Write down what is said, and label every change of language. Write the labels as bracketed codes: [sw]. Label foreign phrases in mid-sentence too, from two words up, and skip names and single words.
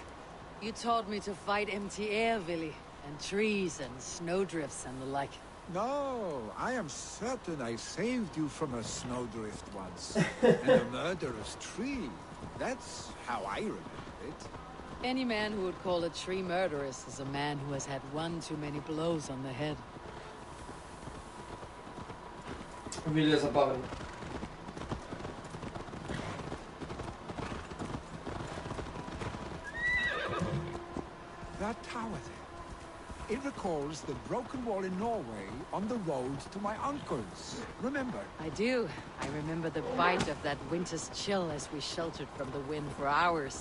[en] You taught me to fight empty air, Vili, and trees and snowdrifts and the like. No, I am certain I saved you from a snowdrift once. And a murderous tree. That's how I remember it. Any man who would call a tree murderous is a man who has had one too many blows on the head. [bg] Вили е забавен. [en] That tower there. It recalls the broken wall in Norway on the road to my uncle's. Remember? I do. I remember the bite of that winter's chill as we sheltered from the wind for hours.